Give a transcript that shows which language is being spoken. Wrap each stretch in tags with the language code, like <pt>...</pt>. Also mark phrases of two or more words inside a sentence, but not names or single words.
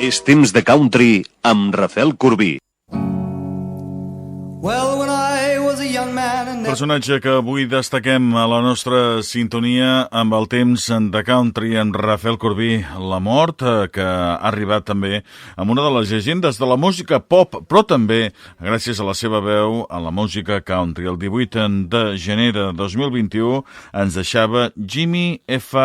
<ca>És temps de country amb Rafel Corbí.</ca> <en>Well, when I was a young man and</en> <ca>Personatge que avui destaquem a la nostra sintonia amb el temps de country, en Rafel Corbí, la mort, que ha arribat també amb una de les llegendes de la música pop, però també gràcies a la seva veu a la música country. El 18 de gener de 2021 ens deixava Jimmie F.</ca>